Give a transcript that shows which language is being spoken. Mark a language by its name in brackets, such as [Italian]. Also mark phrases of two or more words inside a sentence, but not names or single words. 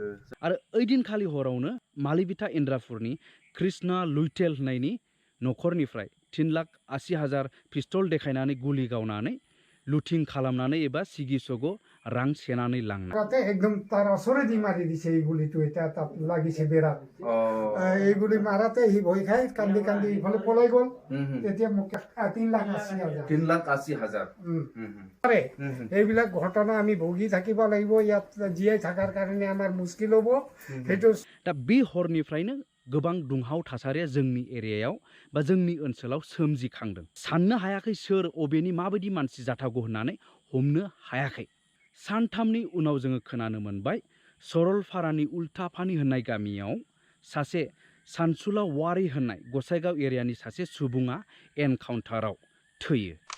[Bodo] आरो ओइदिनखालि हरावनो मालिबिथा इन्द्रापुरनि कृष्णा लुइटेल होननायनि न'खरनिफ्राय 3,80,000 पिस्तल देखायनानै गुलि गावनानै लुथिं खालामनानै एबा सिगि सग' रां सेनानै लांनाय [Assamese] একদম তাৰ অসৰে মাৰি দিছে এই গুলিটো এটা তাত লাগিছে বেৰাত এই গুলি মাৰাতে হি ভয় খাই কান্দি কান্দি ইফালে পলাই গ'ল তেতিয়া মোক 3,80,000 আরে এইবিলাক ঘটনা আমি ভুগি থাকিব লাগিব ইয়াত জীয়াই থাকাৰ কাৰণে আমাৰ মুশকিল হ'ব সেইটো [Bodo] दा बे हरनिफ्रायनो गोबां दुंहाव थासारिया जोंनि एरियायाव बा जोंनि ओनसोलाव सोमजिखांदों साननो हायाखै सोर अबेनि माबायदि मानसि जाथावगौ होननानै हमनो हायाखै सानथामनि उनाव जोङो खोनानो मोनबाय सरलपारानि उल्टापानि होननाय गामियाव सासे सानसुला वारि होननाय गसाइगाव एरियानि सासे सुबुङा एनकाउन्टाराव थैयो